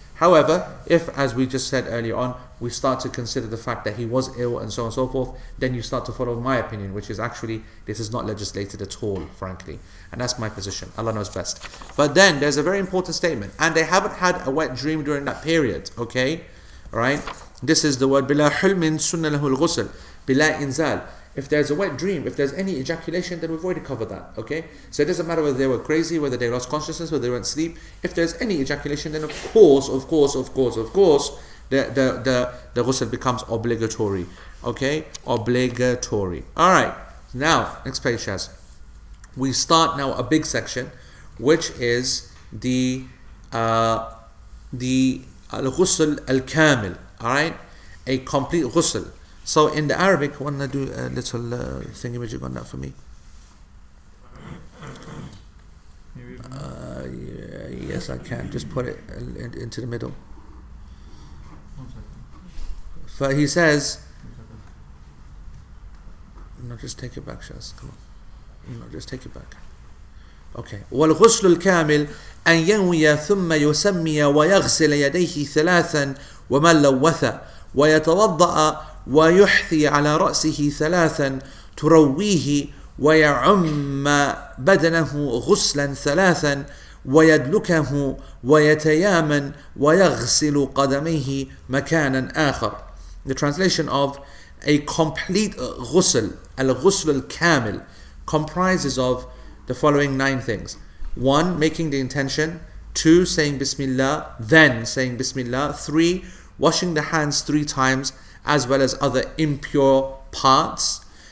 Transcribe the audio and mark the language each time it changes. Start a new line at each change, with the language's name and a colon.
English: However, if, as we just said earlier on, we start to consider the fact that he was ill and so on and so forth, then you start to follow my opinion, which is actually, this is not legislated at all, frankly. And that's my position. Allah knows best. But then, there's a very important statement. And they haven't had a wet dream during that period, okay? Alright? This is the word,
Arabic: بِلَا حُلْمٍ سُنَّ لَهُ الْغُسْلِ بِلَا إِنزَالٍ.
English: If there's a wet dream, if there's any ejaculation, then we've already covered that, okay? So it doesn't matter whether they were crazy, whether they lost consciousness, whether they went to sleep. If there's any ejaculation, then of course, the ghusl becomes obligatory, okay? Obligatory. Alright, now, next page, Shaz. We start now a big section, which is the al-ghusl al-kamil, alright? A complete ghusl. So in the Arabic, want to do a little thingy-majig on that for me? Yes, I can. Just put it into the middle. 1 second. But he says, no, just take it back, Shaz. Come on. No, just take it back. Okay.
Arabic: وَالْغُسْلُ الْكَامِلِ أَنْ يَنْوِيَ ثُمَّ يُسَمِّيَ وَيَغْسِلَ يَدَيْهِ ثَلَاثًا وَمَنْ لَوَّثَ وَيَتَوَضَّأَ ويحثي على رأسه ثلاثا ترويه ويعم بدنه غسلا ثلاثا ويدلكه ويتيامن ويغسل قدميه مكانا آخر.
English: The translation of a complete ghusl, al-ghusl al-kamil, comprises of the following 9 things. 1. Making the intention. 2. Saying Bismillah, then saying Bismillah. 3. Washing the hands 3 times, as well as other impure parts.